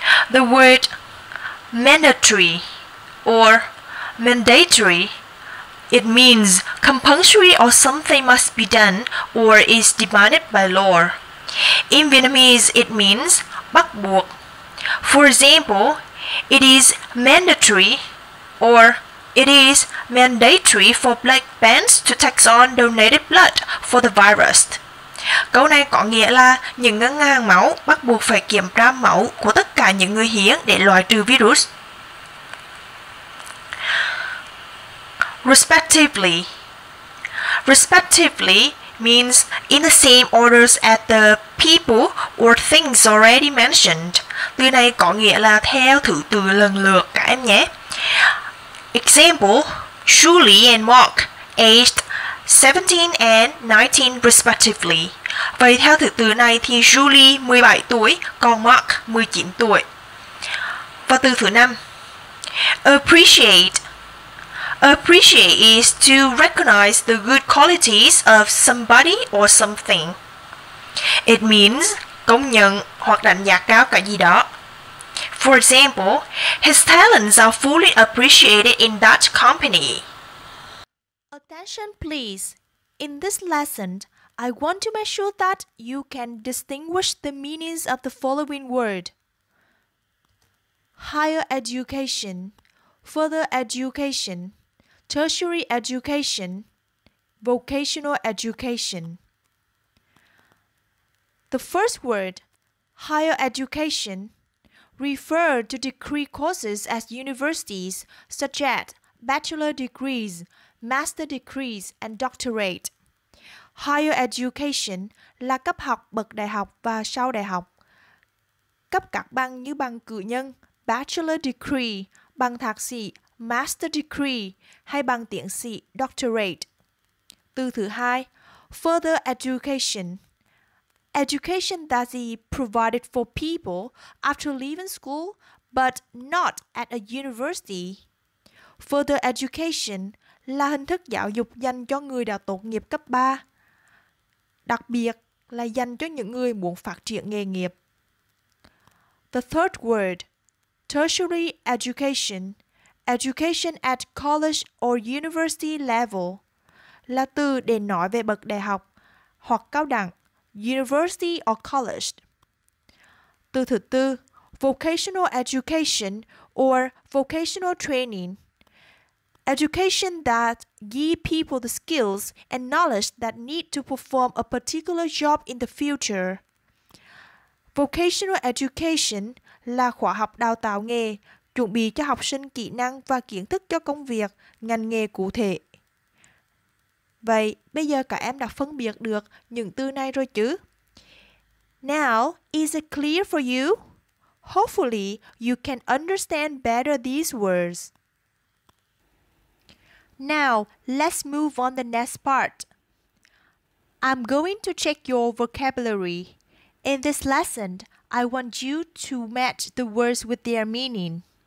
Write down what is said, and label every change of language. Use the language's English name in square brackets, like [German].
[English] The word mandatory or mandatory, it means compulsory or something must be done or is demanded by law. In Vietnamese, it means [Vietnamese] bắt buộc. [English] For example, it is mandatory or it is mandatory for black bands to take on donated blood for the virus. [Vietnamese] Câu này có nghĩa là những ngân hàng máu bắt buộc phải kiểm tra máu của tất cả những người hiến để loại trừ virus. [English] Respectively. Respectively means in the same orders as the people or things already mentioned. [Vietnamese] Từ này có nghĩa là theo thứ tự lần lượt các em nhé. [English] Example, Julie and Mark, aged 17 and 19 respectively. [Vietnamese] Vậy theo thứ tự này thì Julie 17 tuổi, còn Mark 19 tuổi. Và từ thứ 5, appreciate. [English] Appreciate is to recognize the good qualities of somebody or something. It means [Vietnamese] công nhận hoặc đánh giá cao cái gì đó. [English] For example, his talents are fully appreciated in that company. Attention please. In this lesson, I want to make sure that you can distinguish the meanings of the following word. Higher education, further education, tertiary education, vocational education. The first word, higher education, refer to degree courses at universities such as bachelor degrees, master degrees, and doctorate. [Vietnamese] Higher education là cấp học bậc đại học và sau đại học. Cấp các bằng như bằng cử nhân, bachelor degree, bằng thạc sĩ, master degree hay bằng tiến sĩ, doctorate. Từ thứ hai, further education. [English] Education that is provided for people after leaving school but not at a university. [Vietnamese] Further education là hình thức giáo dục dành cho người đã tốt nghiệp cấp 3, đặc biệt là dành cho những người muốn phát triển nghề nghiệp. [English] The third word, tertiary education, education at college or university level, [Vietnamese] là từ để nói về bậc đại học hoặc cao đẳng, [English] university or college. [Vietnamese] Từ thứ tư, [English] vocational education or vocational training, education that give people the skills and knowledge that need to perform a particular job in the future. [Vietnamese] Vocational education là khóa học đào tạo nghề, chuẩn bị cho học sinh kỹ năng và kiến thức cho công việc, ngành nghề cụ thể. Vậy, bây giờ các em đã phân biệt được những từ này rồi chứ? [English] Now, is it clear for you? Hopefully, you can understand better these words. Now, let's move on the next part. I'm going to check your vocabulary. In this lesson, I want you to match the words with their meaning.